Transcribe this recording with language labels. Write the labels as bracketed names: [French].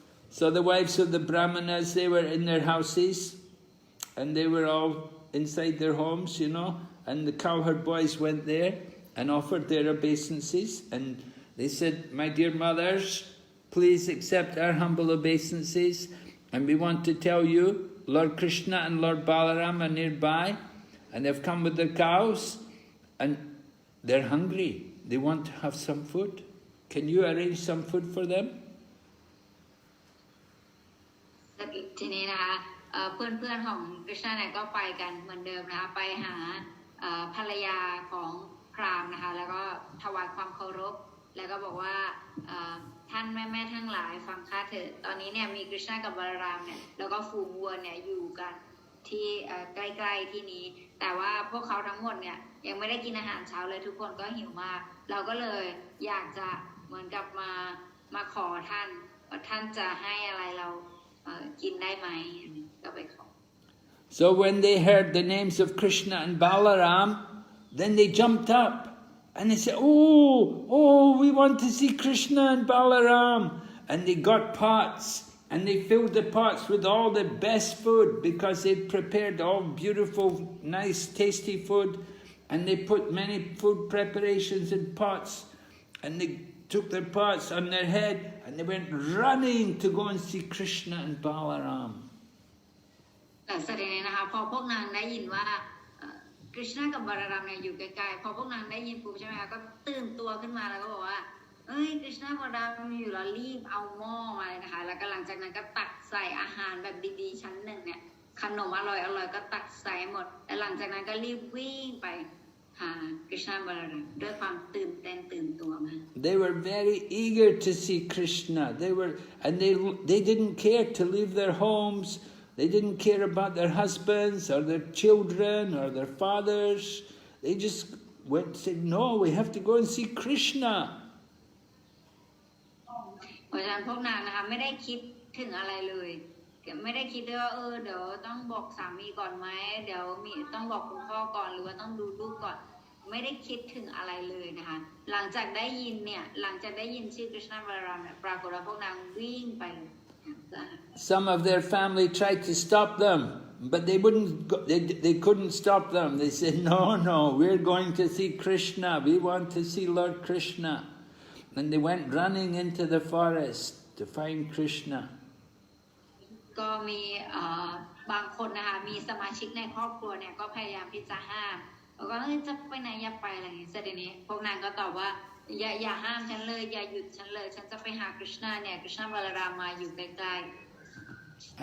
[English] So the wives of the Brahmanas, they were in their houses and they were all inside their homes, you know, and the cowherd boys went there and offered their obeisances and they said, my dear mothers, please accept our humble obeisances, and we want to tell you, Lord Krishna and Lord Balaram are nearby, and they've come with their cows, and they're hungry. They want to have some food. Can you arrange some food for them? [Thai] ทีนี้นะคะเพื่อนๆของกฤษณาเนี่ยก็ไปกันเหมือนเดิมนะคะไปหาภรรยาของพราหมณ์นะคะแล้วก็ถวายความเคารพแล้วก็บอกว่า ท่านแม่ๆทั้งหลายฟังข้าเถิดตอนนี้เนี่ยมีกฤษณากับบาลารามเนี่ยแล้วก็ฝูงวัวเนี่ยอยู่กันที่ใกล้ๆที่นี้แต่ว่าพวกเขาทั้งหมดเนี่ยยังไม่ได้กินอาหารเช้าเลยทุกคนก็หิวมากเราก็เลยอยากจะเหมือนกับมาขอท่านว่าท่านจะให้อะไรเรากินได้ไหมก็ไปขอ [English] So when they heard the names of Krishna and Balaram, then they jumped up and they said, oh, we want to see Krishna and Balaram. And they got pots and they filled the pots with all the best food because they'd prepared all beautiful, nice, tasty food. And they put many food preparations in pots and they took their pots on their head and they went running to go and see Krishna and Balaram. [Thai] แต่แสดงนะคะพอพวกนางได้ยินว่ากฤษณากับบาลารามเนี่ยอยู่ใกล้ๆพอพวกนางได้ยินปุ๊บใช่ไหมคะก็ตื่นตัวขึ้นมาแล้วก็บอกว่าเอ้ยกฤษณากับบาลารามอยู่แล้วรีบเอาหม้อมาเลยนะคะแล้วก็หลังจากนั้นก็ตักใส่อาหารแบบดีๆชั้นหนึ่งเนี่ยขนมอร่อยๆก็ตักใส่หมดแล้วหลังจากนั้นก็รีบวิ่งไปหากฤษณาบาลารามด้วยความตื่นเต้นตื่นตัวมาก [English] They were very eager to see Krishna. They didn't care to leave their homes. They didn't care about their husbands or their children or their fathers. They just went and said, no, we have to go and see Krishna. [Thai] เพราะฉะนั้นพวกนางนะคะไม่ได้คิดถึงอะไรเลยไม่ได้คิดด้วยว่าเดี๋ยวต้องบอกสามีก่อนไหมเดี๋ยวต้องบอกคุณพ่อก่อนหรือว่าต้องดูลูกก่อนไม่ได้คิดถึงอะไรเลยนะคะหลังจากได้ยินชื่อกฤษณาบาลารามเนี่ยปรากฏว่าพวกนางวิ่งไป [English] Some of their family tried to stop them, but they couldn't stop them. They said, no, we're going to see Krishna. We want to see Lord Krishna. And they went running into the forest to find Krishna. [Thai] ก็มีบางคนนะคะมีสมาชิกในครอบครัวเนี่ยก็พยายามที่จะห้าม แล้วก็จะไปไหนอย่าไปอะไรอย่างเงี้ยเสร็จทีนี้พวกนางก็ตอบว่าอย่าห้ามฉันเลยอย่าหยุดฉันเลยฉันจะไปหากฤษณาเนี่ยกฤษณาบาลรามาอยู่ใกล้ๆ